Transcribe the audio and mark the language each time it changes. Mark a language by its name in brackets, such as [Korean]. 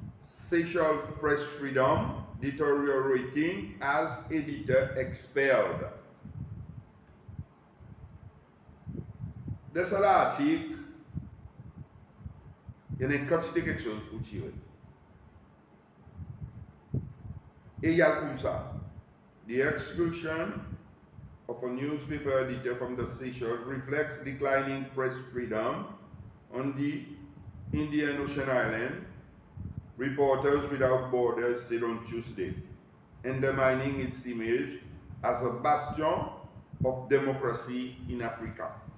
[English] Seychelles Press Freedom deteriorating as editor expelled. [French] De cet article, il y a une quantité de quelque chose pour tirer. Et il y a comme ça. [English] The expulsion of a newspaper editor from the Seychelles reflects declining press freedom on the Indian Ocean Island, Reporters Without Borders said on Tuesday, undermining its image as a bastion of democracy in Africa.